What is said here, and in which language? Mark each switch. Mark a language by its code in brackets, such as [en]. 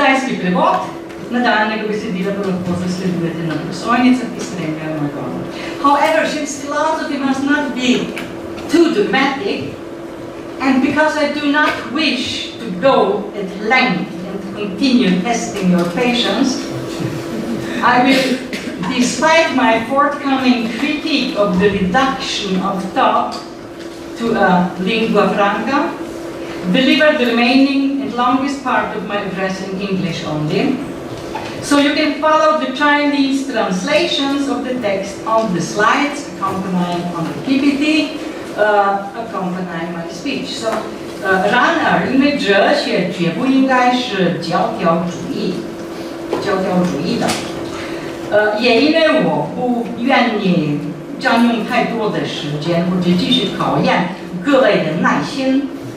[sl] Kitajski prevod nadaljnjega besedila pa lahko zasledujete na prosojnicah, ki spremljajo moj govor. [en] However, since philosophy must not be too dogmatic, and because I do not wish to go at length and continue testing your patience, I will, despite my forthcoming critique of the reduction of thought to a lingua franca, deliver the remaining and longest part of my address in English only. So you can follow the Chinese translations of the text on the slides, accompanying on the PPT, accompanying my speech. So [zh] 然而，因为哲学绝不应该是教条主义的，也因为我不愿意占用太多的时间或者继续考验各位的耐心，